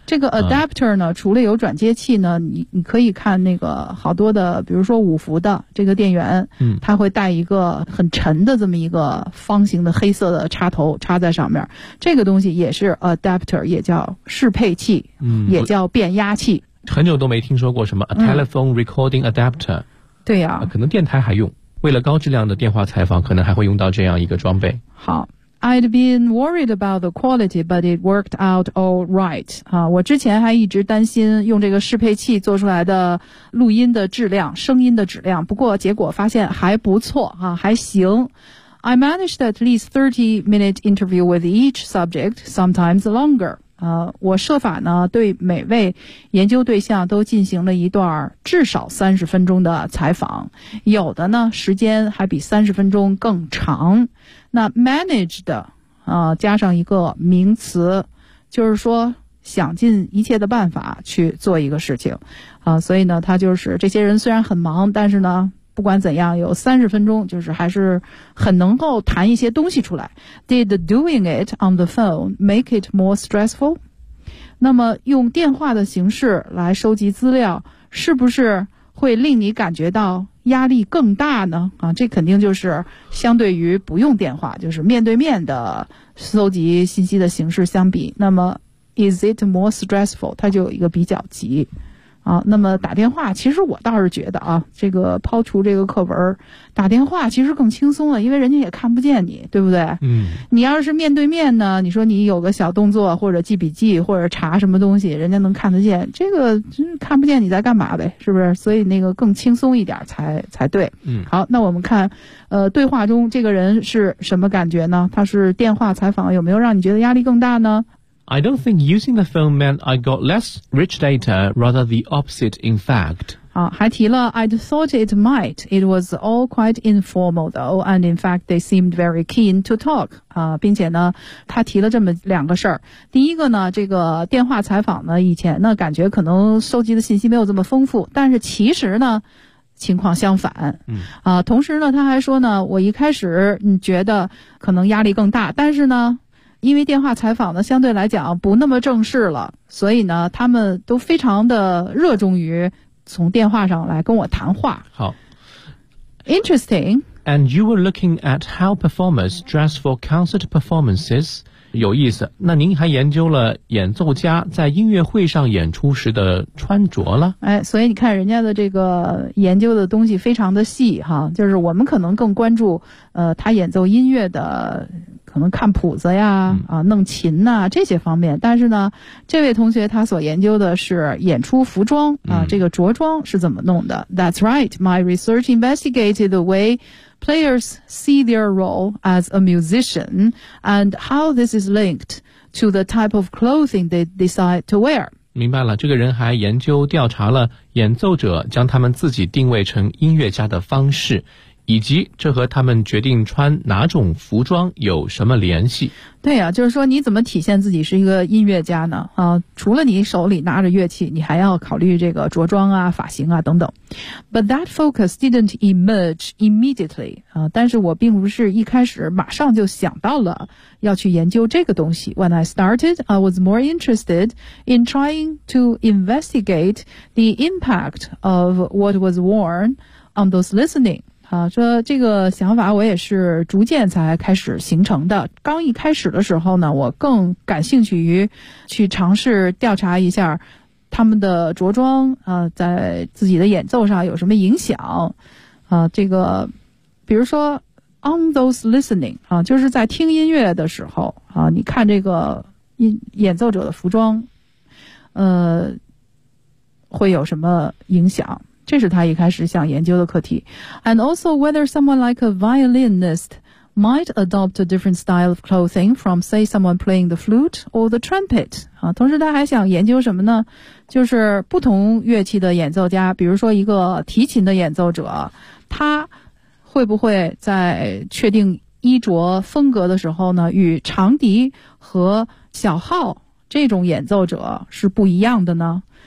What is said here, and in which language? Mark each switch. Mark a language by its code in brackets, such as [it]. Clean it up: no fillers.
[zh] 这个 adapter 呢，除了有转接器呢，你可以看那个好多的，比如说五伏的这个电源，它会带一个很沉的这么一个方形的黑色的插头插在上面，这个东西也是 adapter， 也叫适配器，也叫变压器。很久都没听说过什么 [en] a telephone recording adapter。 [zh] 对呀，可能电台还用，为了高质量的电话采访，可能还会用到这样一个装备。好。 [en] I'd been worried about the quality, but it worked out all right. [zh] 啊，我之前还一直担心用这个适配器做出来的录音的质量，声音的质量，不过结果发现还不错，啊，还行。 [en] I managed at least 30-minute interview with each subject, sometimes longer. [zh] 啊，我设法呢，对每位研究对象都进行了一段至少30分钟的采访，有的呢，时间还比30分钟更长。那 managed 加上一个名词，就是说想尽一切的办法去做一个事情，所以呢，他就是这些人虽然很忙，但是呢，不管怎样，有30分钟，就是还是很能够谈一些东西出来。 [en] Did doing it on the phone make it more stressful? [zh] 那么用电话的形式来收集资料，是不是会令你感觉到压力更大呢？啊，这肯定就是相对于不用电话，就是面对面的搜集信息的形式相比，那么 [en] is it more stressful? [zh] 它就有一个比较级。啊，那么打电话，其实我倒是觉得啊，这个抛除这个课文，打电话其实更轻松了，因为人家也看不见你，对不对？嗯，你要是面对面呢，你说你有个小动作或者记笔记或者查什么东西，人家能看得见，这个真看不见你在干嘛呗，是不是？所以那个更轻松一点才对。嗯，好，那我们看，对话中这个人是什么感觉呢？他是电话采访，有没有让你觉得压力更大呢？ [en] I don't think using the phone meant I got less rich data, rather the opposite, in fact. [zh] 啊，还提了 [en] I'd thought it might. It was all quite informal, though, and in fact, they seemed very keen to talk. [zh] 啊，并且呢，他提了这么两个事儿。第一个呢，这个电话采访呢，以前呢，感觉可能收集的信息没有这么丰富，但是其实呢，情况相反，啊，同时呢，他还说呢，我一开始觉得可能压力更大，但是呢，因为电话采访呢相对来讲不那么正式了，所以呢他们都非常的热衷于从电话上来跟我谈话。好。 [en] Interesting. And you were looking at how performers dress for concert performances. [zh] 有意思。那您还研究了演奏家在音乐会上演出时的穿着了。哎，所以你看人家的这个研究的东西非常的细哈，就是我们可能更关注他演奏音乐的可能看谱子呀，啊，弄琴呐，啊，这些方面。但是呢，这位同学他所研究的是演出服装啊，这个着装是怎么弄的。 [en] That's right. My research investigated the way players see their role as a musician and how this is linked to the type of clothing they decide to wear. [zh] 明白了，这个人还研究调查了演奏者将他们自己定位成音乐家的方式，以及这和他们决定穿哪种服装有什么联系。对啊，就是说你怎么体现自己是一个音乐家呢？啊，除了你手里拿着乐器，你还要考虑这个着装啊、发型啊等等。 [en] But that focus didn't emerge immediately. [zh] 啊，但是我并不是一开始马上就想到了要去研究这个东西。 [en] When I started, I was more interested in trying to investigate the impact of what was worn on those listening. [zh] 啊，说这个想法我也是逐渐才开始形成的。刚一开始的时候呢，我更感兴趣于去尝试调查一下他们的着装，在自己的演奏上有什么影响。啊，这个，比如说 [en] on those listening [zh] 啊，就是在听音乐的时候啊，你看这个演奏者的服装，会有什么影响？这是他一开始想研究的课题。 [en] And also whether someone like a violinist might adopt a different style of clothing from say someone playing the flute or the trumpet. [zh] 啊，同时他还想研究什么呢？就是不同乐器的演奏家，比如说一个提琴的演奏者，他会不会在确定衣着风格的时候呢，与长笛和小号这种演奏者是不一样的呢？